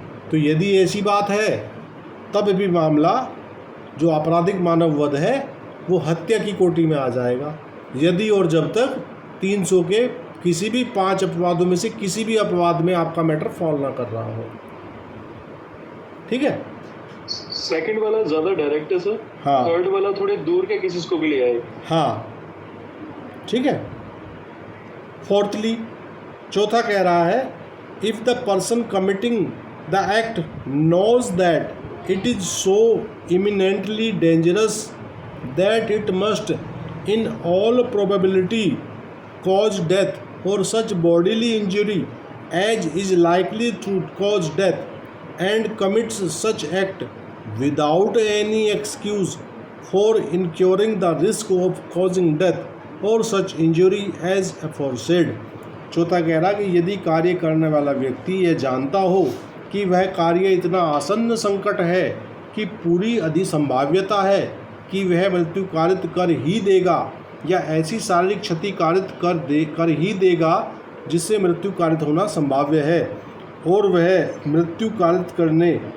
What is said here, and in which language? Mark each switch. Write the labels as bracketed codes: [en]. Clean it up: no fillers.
[hi] तो यदि ऐसी बात है तब भी मामला जो आपराधिक मानव वध है वो हत्या की कोटि में आ जाएगा, यदि और जब तक 300 के किसी भी 5 अपवादों में से किसी भी अपवाद में आपका मैटर फॉल ना कर रहा हो। ठीक है। सेकंड वाला ज़्यादा डायरेक्ट है सर। हाँ। थर्ड वाला थोड़े दूर के केसेस को भी ले आए। हाँ ठीक है। [en] fourthly [hi] चौथा कह रहा है [en] If the person committing the act knows that it is so imminently dangerous that it must in all probability cause death or such bodily injury as is likely to cause death and commits such act without any excuse for incurring the risk of causing death or such injury as aforesaid। [hi] चौथा कह रहा कि यदि कार्य करने वाला व्यक्ति यह जानता हो कि वह कार्य इतना आसन्न संकट है कि पूरी अधिसंभाव्यता है कि वह मृत्यु कारित कर ही देगा या ऐसी शारीरिक क्षति कारित कर ही देगा जिससे मृत्यु कारित होना संभाव्य है, और वह मृत्यु कारित करने